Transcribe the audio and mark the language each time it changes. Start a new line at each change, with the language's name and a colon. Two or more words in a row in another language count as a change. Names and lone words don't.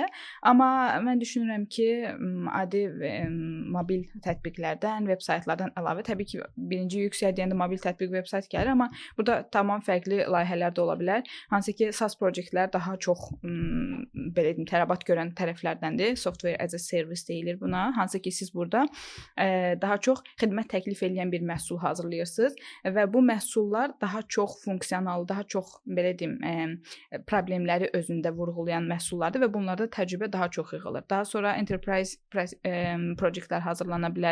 Azerbaijani: Amma mən düşünürəm ki, adi mobil tətbiqlərdən, veb saytlardan əlavə təbii ki, birinci yüksək deyəndə mobil tətbiq veb sayt gəlir, amma burada tamam fərqli layihələr də ola bilər. Hansı ki SaaS proyektlər daha çox belə deyim, tələbat görən tərəflərdəndir.
English: Software as a service deyilir buna.
Azerbaijani: Hansı ki siz burada daha çox xidmət təklif edən bir məhsul hazırlayırsınız və bu məhsullar daha çox funksional, daha çox belə deyim, problemləri özündə vurğulayan məhsullardır və bunlarda təcrübə daha çox yığılır. Daha sonra enterprise proyektlər hazırlana bilər.